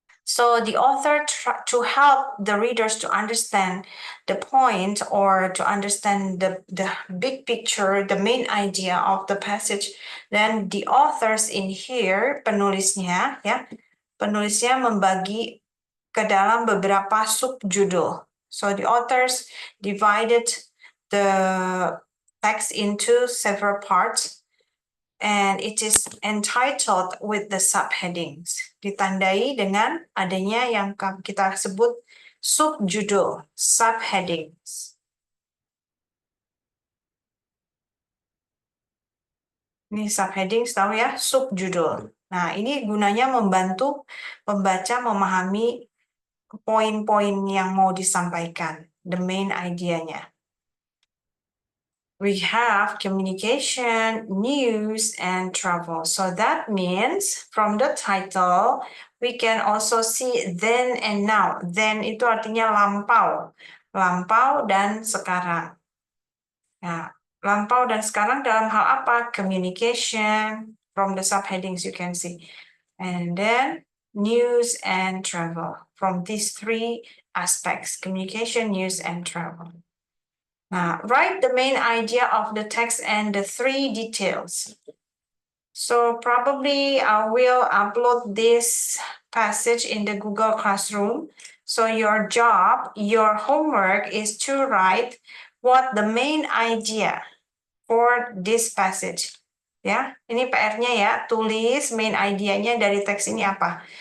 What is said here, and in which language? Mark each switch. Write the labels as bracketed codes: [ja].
[en] So the author to help the readers to understand the point or to understand the big picture, the main idea of the passage, then the authors in here, [id] penulisnya membagi ke dalam beberapa subjudul. [en] So the authors divided the text into several parts. And it is entitled with the subheadings. [id] Ditandai dengan adanya yang kita sebut subjudul, subheadings. Ini subheadings tahu ya, subjudul. Nah, ini gunanya membantu pembaca memahami poin-poin yang mau disampaikan, the main idea-nya. [en] We have communication, news, and travel. So that means from the title, we can also see then and now. [id] Then itu artinya lampau. Lampau dan sekarang. Nah, lampau dan sekarang dalam hal apa? [en] Communication, from the subheadings you can see. And then news and travel, from these three aspects, communication, news, and travel. Now, write the main idea of the text and the three details. So probably I will upload this passage in the Google Classroom. So your job, your homework is to write what the main idea for this passage. [id] Ya, ini PR-nya ya, tulis main idea-nya dari teks ini apa.